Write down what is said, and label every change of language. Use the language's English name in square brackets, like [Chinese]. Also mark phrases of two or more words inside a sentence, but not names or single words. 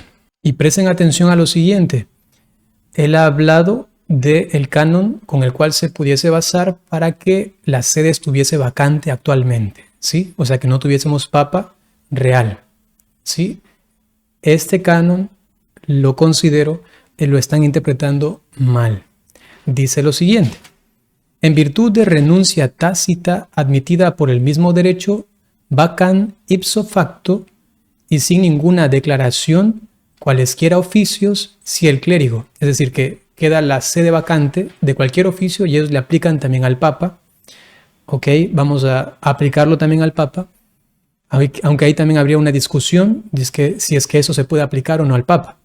[Spanish] Y presten atención a lo siguiente. Él ha hablado del canon con el cual se pudiese basar para que la sede estuviese vacante actualmente, ¿sí? O sea, que no tuviésemos papa real, ¿sí? Este canon lo considero, lo están interpretando mal. Dice lo siguiente: en virtud de renuncia tácita admitida por el mismo derecho, vacan [Latin] ipso facto [Spanish] y sin ninguna declaración cualesquiera oficios si el clérigo, es decir, que queda la sede vacante de cualquier oficio y ellos le aplican también al Papa. Ok, vamos a aplicarlo también al Papa, aunque ahí también habría una discusión si es que eso se puede aplicar o no al Papa.